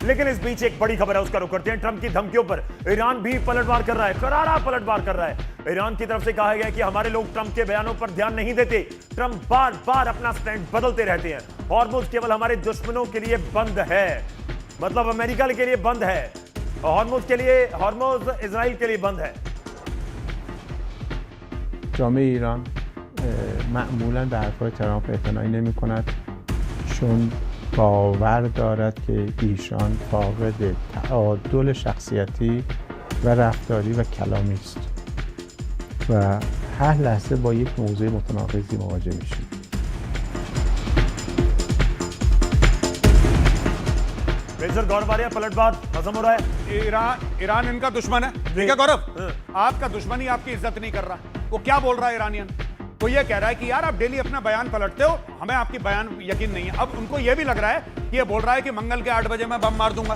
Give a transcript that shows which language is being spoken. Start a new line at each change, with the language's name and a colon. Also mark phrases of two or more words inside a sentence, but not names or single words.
Hindi: लेकिन इस बीच एक बड़ी खबर है, उसका रुख करते हैं। ट्रंप की धमकियों पर ईरान भी पलटवार कर रहा है, करारा पलटवार कर रहा है। ईरान की तरफ से कहा गया कि हमारे लोग ट्रंप के बयानों पर ध्यान नहीं देते, ट्रंप बार बार अपना स्टैंड बदलते रहते हैं। हॉर्मुज केवल हमारे दुश्मनों के लिए बंद है, मतलब अमेरिका के लिए बंद है, हॉर्मुज इजराइल के लिए बंद है।
Persian: جامعه ایران معمولا به حرفهای ترامپ اعتنایی نمی کند چون باور دارد که ایشان فاقد تعادل شخصیتی و رفتاری و کلامی است و هر لحظه با یک موضوع متناقضی مواجه میشیم.
Hindi: मेजर गौरव आर्या पलटवार हजम हो रहा है। ईरान इनका दुश्मन है, ठीक है गौरव? आपका दुश्मन ही आपकी इज्जत नहीं कर रहा। वो क्या बोल रहा है ईरानियन? वो ये कह रहा है कि यार आप डेली अपना बयान पलटते हो, हमें आपकी बयान यकीन नहीं है। अब उनको ये भी लग रहा है कि ये बोल रहा है कि मंगल के 8 बजे मैं बम मार दूंगा।